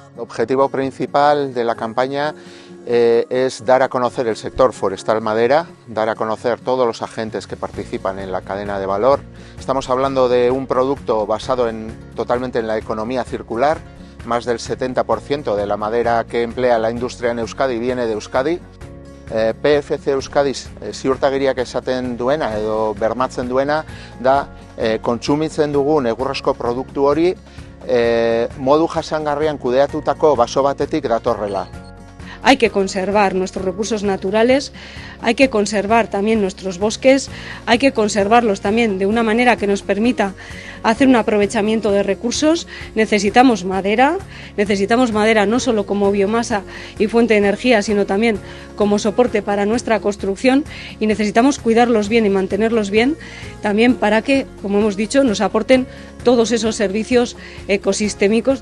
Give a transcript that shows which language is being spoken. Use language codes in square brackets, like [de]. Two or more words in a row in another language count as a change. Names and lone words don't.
[es] objetivo principal de la campaña es dar a conocer el sector forestal madera, dar a conocer todos los agentes que participan en la cadena de valor. Estamos hablando de un producto basado totalmente en la economía circular. Más del 70% de la madera que emplea la industria en Euskadi viene de Euskadi. [eu] PFC Euskadi ziurtagiriak esaten duena edo bermatzen duena da kontsumitzen dugun egurrezko produktu hori modu jasangarrian kudeatutako baso batetik datorrela. [es] Hay que conservar nuestros recursos naturales, hay que conservar también nuestros bosques, hay que conservarlos también de una manera que nos permita hacer un aprovechamiento de recursos. Necesitamos madera no solo como biomasa y fuente de energía, sino también como soporte para nuestra construcción, y necesitamos cuidarlos bien y mantenerlos bien también para que, como hemos dicho, nos aporten todos esos servicios ecosistémicos.